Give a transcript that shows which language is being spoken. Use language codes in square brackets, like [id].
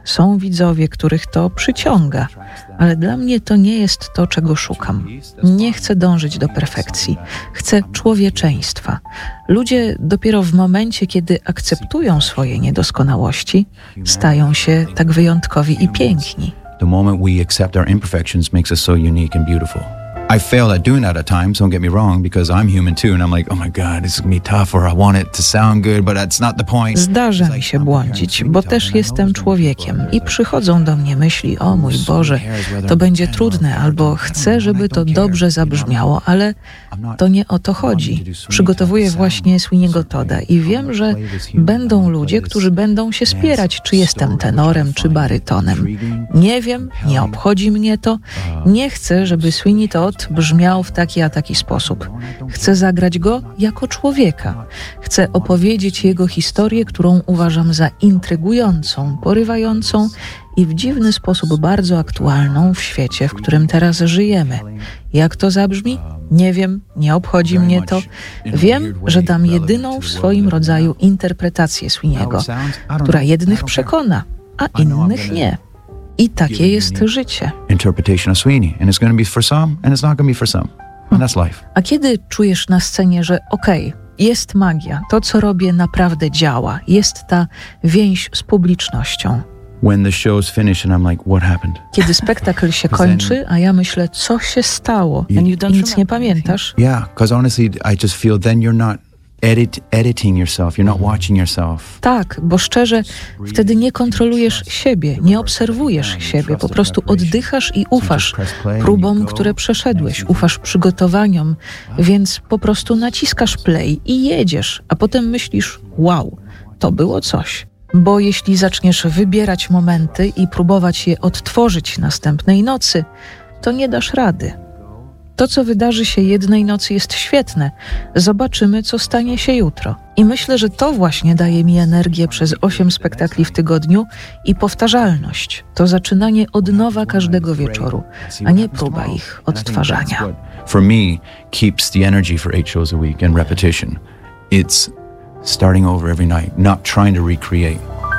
[pl] Są widzowie, których to przyciąga, ale dla mnie to nie jest to, czego szukam. Nie chcę dążyć do perfekcji. Chcę człowieczeństwa. Ludzie dopiero w momencie, kiedy akceptują swoje niedoskonałości, stają się tak wyjątkowi i piękni. [en] The moment we accept our imperfections makes us so unique and beautiful. I fail at doing that at times, don't get me wrong, because I'm human too, and I'm like, oh my God, this is gonna be tough, or I want it to sound good, but that's not the point. [pl] Zdarza mi się błądzić, bo też jestem człowiekiem i przychodzą do mnie myśli, o mój Boże, to będzie trudne, albo chcę, żeby to dobrze zabrzmiało, ale to nie o to chodzi. Przygotowuję właśnie Sweeney'ego Todda i wiem, że będą ludzie, którzy będą się spierać, czy jestem tenorem, czy barytonem. Nie wiem, nie obchodzi mnie to, nie chcę, żeby Sweeney to brzmiał w taki a taki sposób. Chcę zagrać go jako człowieka. Chcę opowiedzieć jego historię, którą uważam za intrygującą, porywającą i w dziwny sposób bardzo aktualną w świecie, w którym teraz żyjemy. Jak to zabrzmi? Nie wiem, nie obchodzi mnie to. Wiem, że dam jedyną w swoim rodzaju interpretację Sweeney'ego, która jednych przekona, a innych nie. I takie jest życie. [en] Interpretation of Sweeney, and it's going to be for some, and it's not going to be for some, and that's life. [pl] A kiedy czujesz na scenie, że okej, jest magia, to co robię naprawdę działa, jest ta więź z publicznością. [en] When the show's finished and I'm like, what happened? [pl] Kiedy spektakl się kończy, a ja myślę, co się stało, i nic nie pamiętasz? [en] Yeah, because honestly, I just feel then you're not. Editing yourself, you're not watching yourself. [pl] Tak, bo szczerze, wtedy nie kontrolujesz siebie, nie obserwujesz siebie, po prostu oddychasz i ufasz próbom, które przeszedłeś, ufasz przygotowaniom, więc po prostu naciskasz play i jedziesz, a potem myślisz, wow, to było coś. Bo jeśli zaczniesz wybierać momenty i próbować je odtworzyć następnej nocy, to nie dasz rady. To, co wydarzy się jednej nocy, jest świetne. Zobaczymy, co stanie się jutro. I myślę, że to właśnie daje mi energię przez 8 spektakli w tygodniu i powtarzalność. To zaczynanie od nowa każdego wieczoru, a nie próba ich odtwarzania. [en] For me, keeps the energy for 8 shows a week and repetition. It's starting over every night, not trying to recreate.